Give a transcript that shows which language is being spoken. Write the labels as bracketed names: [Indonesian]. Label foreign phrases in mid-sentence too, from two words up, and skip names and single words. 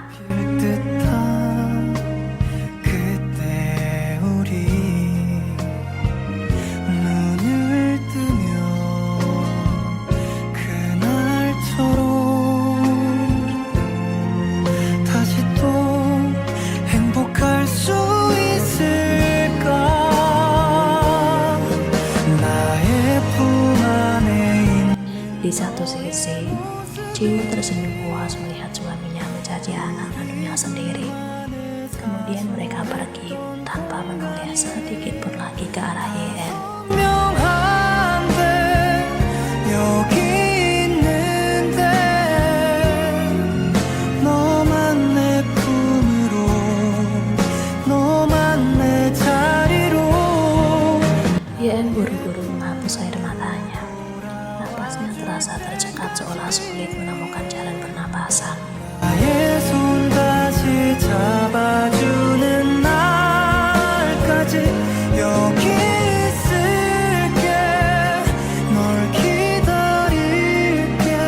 [Korean] 듯한 그때 우리 눈을 뜨면 그날처럼 다시 또 행복할 수 있을까. 나의 품 안에 [Indonesian] Di satu sisi, Jiwoo tersenyum puas melihat suaminya mencaci anak kandungnya sendiri. Kemudian mereka pergi tanpa menoleh sedikit pun lagi ke arah YN. [Korean] 명한데 여기 있는데 너만 내 품으로 너만 내 자리로. [Indonesian] YN buru-buru menghapus air matanya. Napasnya terasa tercekat seolah sulit menemukan jalan pernapasan. [Korean] 나의 손 다시 잡아주는 날까지 여기 있을게. 널 기다릴게.